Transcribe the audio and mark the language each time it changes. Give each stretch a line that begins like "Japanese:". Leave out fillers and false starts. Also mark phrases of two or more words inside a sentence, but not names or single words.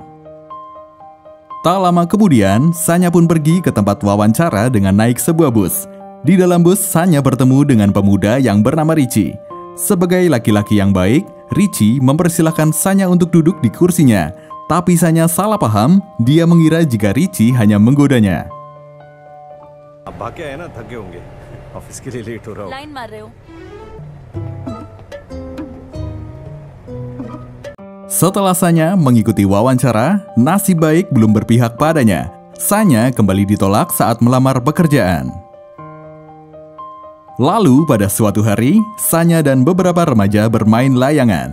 Indonesian: Tak lama kemudian, Sanya pun pergi ke tempat wawancara dengan naik sebuah bus. Di dalam bus, Sanya bertemu dengan pemuda yang bernama Richie. Sebagai laki-laki yang baik, Richie mempersilahkan Sanya untuk duduk di kursinya. Tapi Sanya salah paham, dia mengira jika Richie hanya menggodanya.
Hindi: ऑफिस के लिए लेट हो रहा हूँ. लाइन मार रहे हो.
Indonesian: Setelah Sanya mengikuti wawancara, nasib baik belum berpihak padanya. Sanya kembali ditolak saat melamar pekerjaan. Lalu pada suatu hari, Sanya dan beberapa remaja bermain layangan.